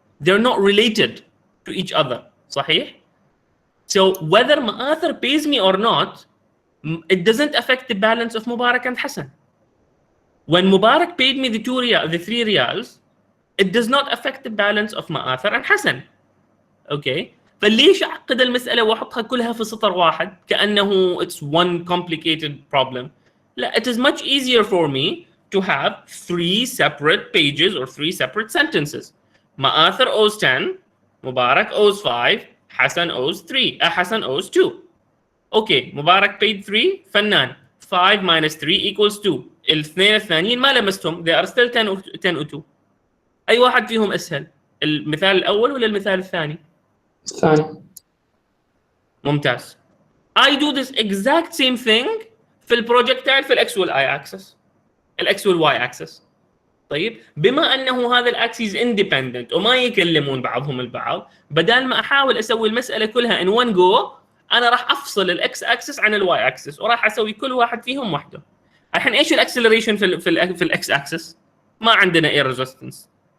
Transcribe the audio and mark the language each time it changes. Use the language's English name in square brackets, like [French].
[English] They're not related to each other. Sahih? So whether Ma'athar pays me or not, it doesn't affect the balance of Mubarak and Hassan. When Mubarak paid me the 3 riyals, it does not affect the balance of Ma'athar and Hassan. Okay? [Arabic] فليش أعقد المسألة وأحطها كلها في سطر واحد كأنه [English] it's one complicated problem. لا, it is much easier for me to have 3 separate pages or 3 separate sentences. Ma'athar owes 10, Mubarak owes 5, Hassan owes 3, Hassan owes 2. Okay, Mubarak paid 3, فنان. 5 minus 3 equals 2. [Arabic] الاثنين الثانيين ما لمستهم, [English] they are still 10 or 2. [Arabic] أي واحد فيهم أسهل؟ المثال الأول ولا المثال الثاني؟ الثاني. ممتاز. [English] I do this exact same thing [Arabic] في البروجكتايل في الإكس والآي أكسس. الإكس والواي أكسس. طيب بما أنه هذا الأكسيس independent وما يكلمون بعضهم البعض، بدل ما أحاول أسوي المسألة كلها [English] in one go، [Arabic] أنا راح أفصل الإكس أكسس عن الواي أكسس وراح أسوي كل واحد فيهم وحده. الحين إيش الأكسلريشن في الإكس أكسس؟ ما عندنا إير ريزيستنس.